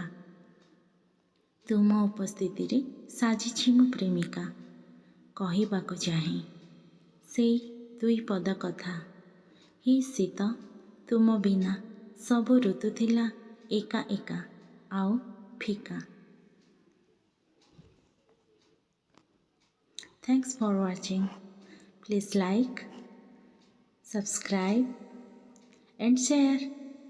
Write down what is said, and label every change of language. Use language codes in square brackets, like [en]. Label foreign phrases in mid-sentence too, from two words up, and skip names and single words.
[or] ତୁମ ଉପସ୍ଥିତିରେ ସାଜିଛି ମୁଁ ପ୍ରେମିକା। କହିବାକୁ ଚାହେଁ ସେଇ ଦୁଇ ପଦ କଥା। ହି ଶୀତ, ତୁମ ବିନା ସବୁ ଋତୁ ଥିଲା ଏକା ଏକା ଆଉ ଫିକା। [en] Thanks for watching. Please like, subscribe and share.